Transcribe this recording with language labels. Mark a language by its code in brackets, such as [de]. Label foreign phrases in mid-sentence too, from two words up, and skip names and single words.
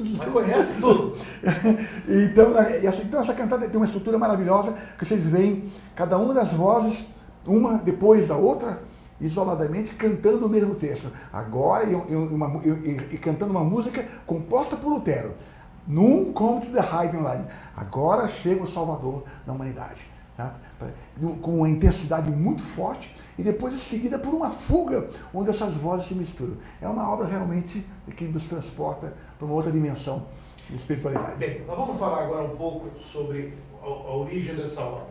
[pt] Mas conhece tudo. Então essa cantada tem uma estrutura maravilhosa, que vocês veem cada uma das vozes, uma depois da outra, isoladamente, cantando o mesmo texto. Agora, e cantando uma música composta por Lutero. [de] Nun kommt der Heidenlein. [pt] Agora chega o Salvador da humanidade. Tá? Com uma intensidade muito forte e depois em seguida por uma fuga onde essas vozes se misturam. É uma obra realmente que nos transporta para uma outra dimensão de espiritualidade. Bem, nós vamos falar agora um pouco sobre a origem dessa obra.